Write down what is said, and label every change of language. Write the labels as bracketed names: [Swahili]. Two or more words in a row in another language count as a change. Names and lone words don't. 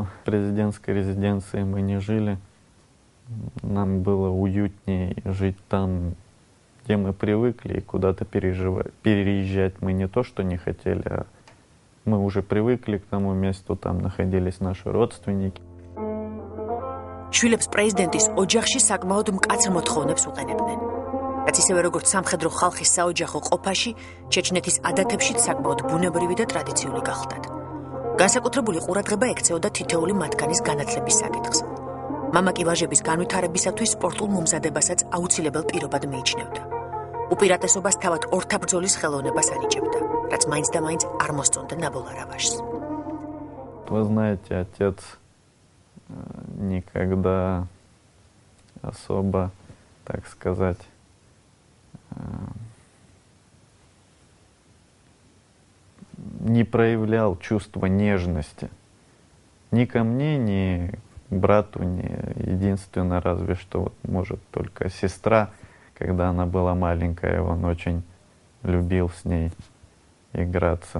[Russian] В президентской резиденции мы не жили. Нам было уютнее жить там, где мы привыкли, и куда-то переезжать мы не то, что не хотели, а мы уже привыкли к тому месту, там находились наши родственники. [Georgian] შვილებს პრეზიდენტის ოჯახში საკმაოდ მკაცრ მოთხოვნებს უყენებდნენ. რაც ისევე როგორც სამხედრო ხალხის საოჯახო ყოფაში, ჩეჩნეთის ადათებშიც საკმაოდ ბუნებრივი და ტრადიციული გახლდათ. განსაკუთრებული ყურადღება ექცეოდა თითოეული მათგანის განათლების საკითხს. მამა კი ვაჟების განვითარებისათვის სპორტულ მომზადებასაც აუცილებელ პირობად მიიჩნევდა. უპირატესობას თავად ორთაბრძოლის ხელოვნებას ანიჭებდა, რაც მაინც და მაინც არ მოსწონდა ნაბოლარა ვაჟს. [Russian] Вы знаете, отец никогда особо, так сказать, не проявлял чувство нежности ни ко мне, ни к брату, ни единственно, разве что, вот, может, только сестра, когда она была маленькая, он очень любил с ней играться.